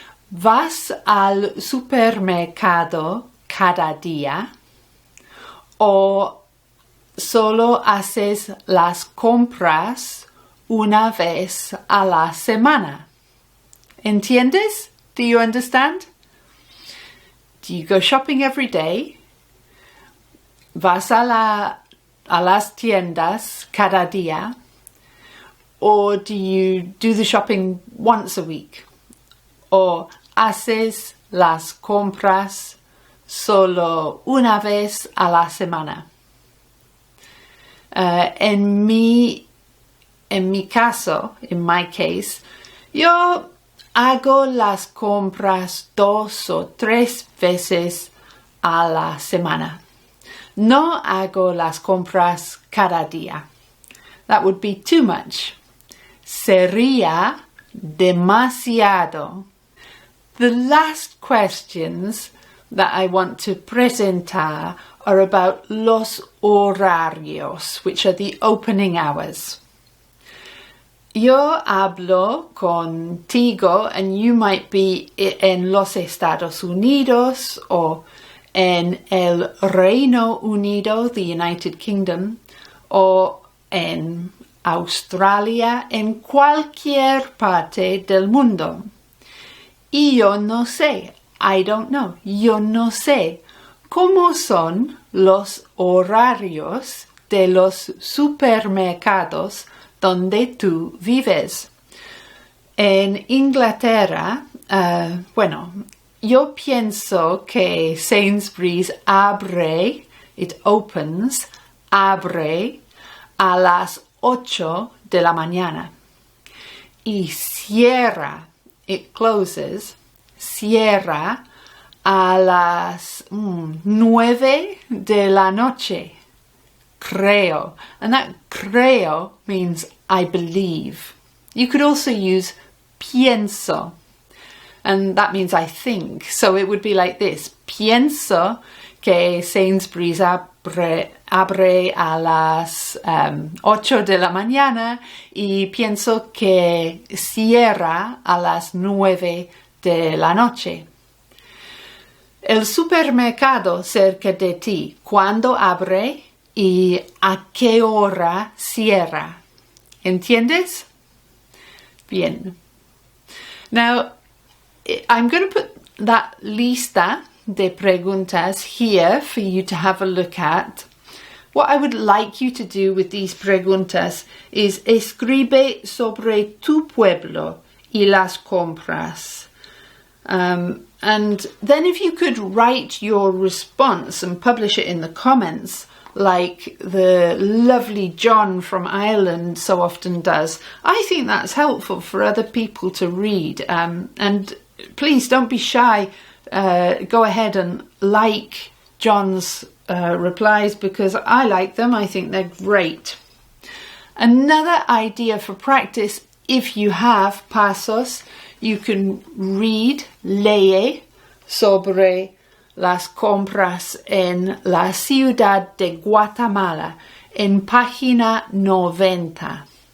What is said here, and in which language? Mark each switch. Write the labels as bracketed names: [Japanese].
[Spanish] ¿Vas al supermercado cada día? ¿O solo haces las compras una vez a la semana? ¿Entiendes? [English] Do you understand? Do you go shopping every day? [Spanish] ¿Vas a las tiendas cada día? [English] Or do you do the shopping once a week? Or [Spanish] haces las compras solo una vez a la semana? En mi caso, [English] in my case, [Spanish] yo hago las compras 2 o 3 veces a la semana. No hago las compras cada día. [English] That would be too much. [Spanish] Sería demasiado. [English] The last questions that I want to [Spanish] presentar [English] are about [Spanish] los horarios, [English] which are the opening hours. [Spanish] Yo hablo contigo [English] and you might be [Spanish] en los Estados Unidos [English] or [Spanish] en el Reino Unido, [English] the United Kingdom, or [Spanish] en Australia, en cualquier parte del mundo. Y yo no sé, [English] I don't know, [Spanish] yo no sé cómo son los horarios de los supermercados donde tú vives. En Inglaterra, bueno, yo pienso que Sainsbury's abre, [English] it opens, [Spanish] abre a las 8 de la mañana y cierra, [English] it closes, [Spanish] cierra a las 9 de la noche. Creo. [English] And that creo means I believe. You could also use pienso. And that means I think. So it would be like this. [Spanish] Pienso que Sainsbury's abre a las 8 de la mañana y pienso que cierra a las 9 de la noche. El supermercado cerca de ti, ¿cuándo abre y a qué hora cierra? ¿Entiendes? Bien. [English] Now, I'm going to put that [Spanish] lista de preguntas [English] here for you to have a look at. What I would like you to do with these [Spanish] preguntas [English] is [Spanish] escribe sobre tu pueblo y las compras. [English] And then if you could write your response and publish it in the comments, like the lovely John from Ireland so often does, I think that's helpful for other people to read. And please don't be shy. Go ahead and like John's replies because I like them. I think they're great. Another idea for practice, if you have Pasos, you can read, [Spanish] lee, sobre las compras en la ciudad de Guatemala en página 90.